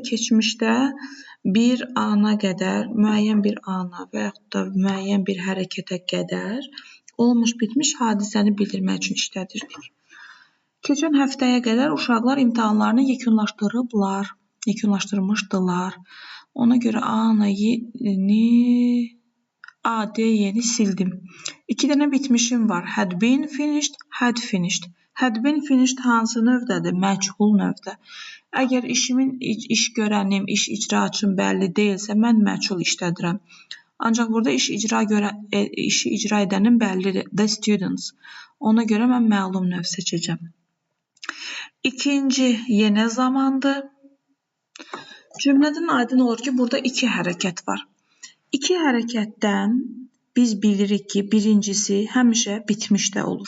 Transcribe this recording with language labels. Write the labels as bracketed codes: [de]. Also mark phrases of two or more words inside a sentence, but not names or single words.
[az] Keçmişdə bir ana qədər, müəyyən bir ana və yaxud da müəyyən bir hərəkətə qədər olmuş bitmiş hadisəni bildirmək üçün işlədirdik. Keçən həftəyə qədər uşaqlar imtahanlarını yekunlaşdırmışdılar. Ona görə A, D yeni sildim. 2 dənə bitmişim var. [en] Had been finished, had finished. Had been finished [az] hansı növdədir? Məchul növdə. Əgər iş görənim, iş icraçım bəlli deyilsə, mən məchul işlədirəm. Ancaq burada işi icra edənin bəllidir. [en] The students. [az] Ona görə mən məlum növ seçəcəm. İkinci yenə zamandır. Cümlədən aydın olur ki, burada 2 hərəkət var. 2 hərəkətdən biz bilirik ki, birincisi həmişə bitmişdə olur.